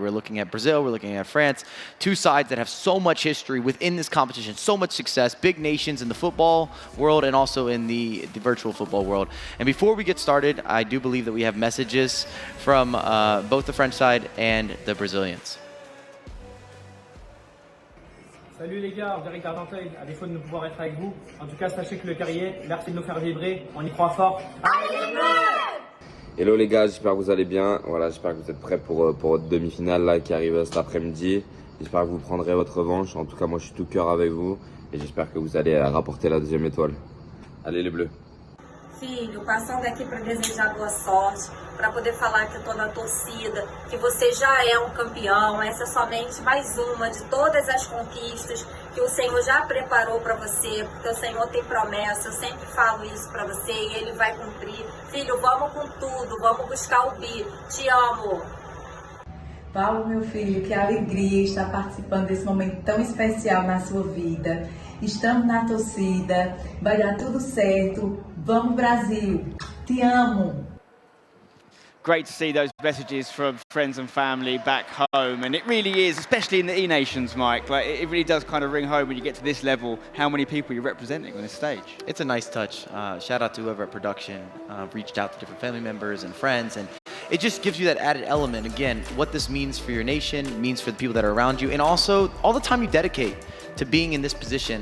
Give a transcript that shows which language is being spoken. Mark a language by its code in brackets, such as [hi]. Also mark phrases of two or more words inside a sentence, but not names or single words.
[en] We're looking at Brazil. We're looking at France. 2 sides that have so much history within this competition, so much success, big nations in the football world and also in the virtual football world. And before we get started, I do believe that we have messages from both the French side and the Brazilians. [fr] Salut les gars, Eric Argenteuil, à défaut de ne pouvoir être avec vous. En tout cas, sachez que le carrier, merci de nous faire vibrer, on y croit fort. Hello les gars, j'espère que vous allez bien. Voilà, j'espère que vous êtes prêts pour votre demi-finale là, qui arrive cet après-midi. J'espère que vous prendrez votre revanche. En tout cas, moi je suis tout cœur avec vous et j'espère que vous allez rapporter la 2e étoile. Allez les Bleus. [pt] Filho, passando aqui para desejar boa sorte, para poder falar que eu estou na torcida, que você já é um campeão, essa é somente mais uma de todas as conquistas que o Senhor já preparou para você, porque o Senhor tem promessa, eu sempre falo isso para você e Ele vai cumprir. Filho, vamos com tudo, vamos buscar o bi, te amo. Paulo, meu filho, que alegria estar participando desse momento tão especial na sua vida. Estamos na torcida, vai dar tudo certo. Vamos Brasil, te amo. [en] Great to see those messages from friends and family back home, and it really is, especially in the E-Nations, Mike, like it really does kind of ring home when you get to this level, how many people you're representing on this stage. It's a nice touch. Shout out to whoever at production reached out to different family members and friends, and it just gives you that added element, again, what this means for your nation, means for the people that are around you, and also all the time you dedicate to being in this position.